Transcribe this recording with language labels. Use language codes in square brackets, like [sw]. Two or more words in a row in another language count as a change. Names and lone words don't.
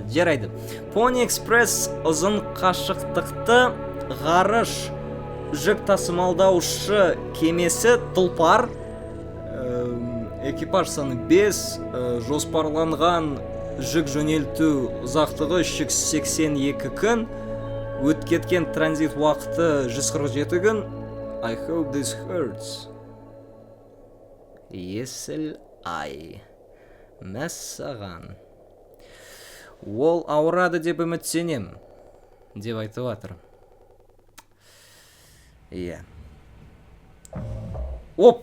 [kk] Жарайды. Pony Express ұзын қашықтықты ғарыш жүк тасымалдаушы кемесі тұлпар. Экипаж саны 5, жоспарланған жүк жөнелту ұзақтығы 82 күн. Өткеткен транзит уақыты 147 күн. [en] I hope this hurts. [kk] Есіл ай. Мәссаған. Ол ауырады деп үміттенем, деп айтып жатыр. Иә. Оп!